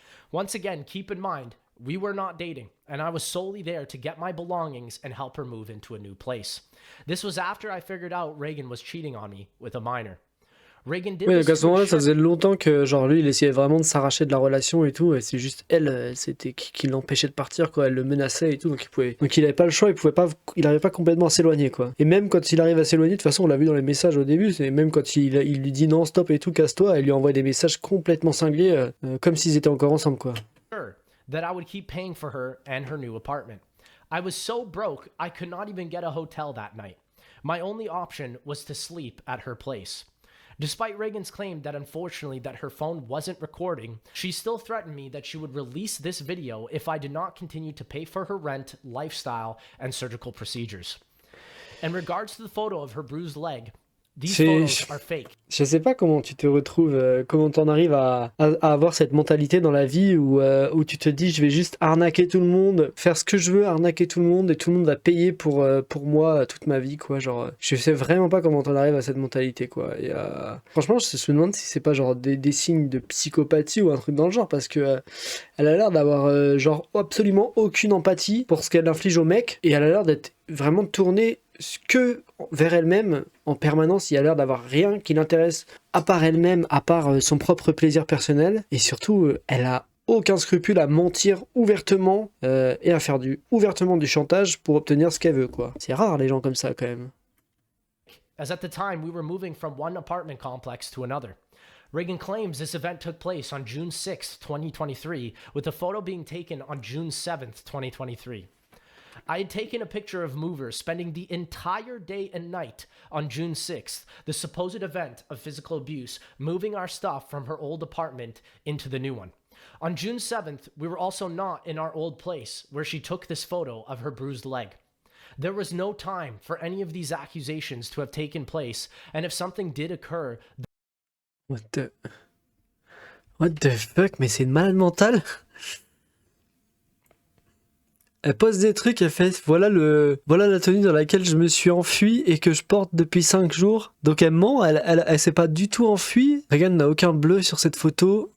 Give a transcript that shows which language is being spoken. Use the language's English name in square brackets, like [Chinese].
[English] Once again, keep in mind, we were not dating, and I was solely there to get my belongings and help her move into a new place. This was after I figured out Reagan was cheating on me with a minor. Reagan did [French] Oui, [English] this [French] donc à ce moment-là, [English] to [French] ça assure- faisait longtemps que genre lui, il essayait vraiment de s'arracher de la relation et tout, et c'est juste elle, c'était qui l'empêchait de partir, quoi. Elle le menaçait et tout, donc il avait pas le choix, il arrivait pas complètement à s'éloigner, quoi. Et même quand il arrive à s'éloigner, de toute façon, on l'a vu dans les messages au début, c'est même quand il lui dit non, stop et tout, casse-toi, elle lui envoie des messages complètement cinglés, comme s'ils étaient encore ensemble, quoi. [English] that I would keep paying for her and her new apartment. I was so broke, I could not even get a hotel that night. My only option was to sleep at her place. Despite Reagan's claim that unfortunately that her phone wasn't recording, she still threatened me that she would release this video if I did not continue to pay for her rent, lifestyle, and surgical procedures. In regards to the photo of her bruised leg, these photos are fake. [French] Je sais pas comment tu te retrouves, comment t'en arrives à avoir cette mentalité dans la vie où tu te dis je vais juste arnaquer tout le monde, faire ce que je veux, arnaquer tout le monde et tout le monde va payer pour moi toute ma vie, quoi. Genre, je sais vraiment pas comment t'en arrives à cette mentalité, quoi. Et franchement, je me demande si c'est pas genre des signes de psychopathie ou un truc dans le genre, parce que elle a l'air d'avoir genre absolument aucune empathie pour ce qu'elle inflige au mec et elle a l'air d'être vraiment tournée que vers elle-même en permanence. Il y a l'air d'avoir rien qui l'intéresse à part elle-même, à part son propre plaisir personnel, et surtout elle a aucun scrupule à mentir ouvertement et à faire ouvertement du chantage pour obtenir ce qu'elle veut, quoi. C'est rare les gens comme ça quand même. [English] As at the time we were moving from one apartment complex to another. Reagan claims this event took place on June 6, 2023, with a photo being taken on June 7th, 2023. I had taken a picture of movers spending the entire day and night on June 6th, the supposed event of physical abuse, moving our stuff from her old apartment into the new one. On June 7th, we were also not in our old place where she took this photo of her bruised leg. There was no time for any of these accusations to have taken place, and if something did occur... What the fuck, [French] mais c'est une malade mentale. Elle pose des trucs, elle fait voilà la tenue dans laquelle je me suis enfui et que je porte depuis 5 jours. Donc elle ment, elle s'est pas du tout enfuie. Reagan n'a aucun bleu sur cette photo.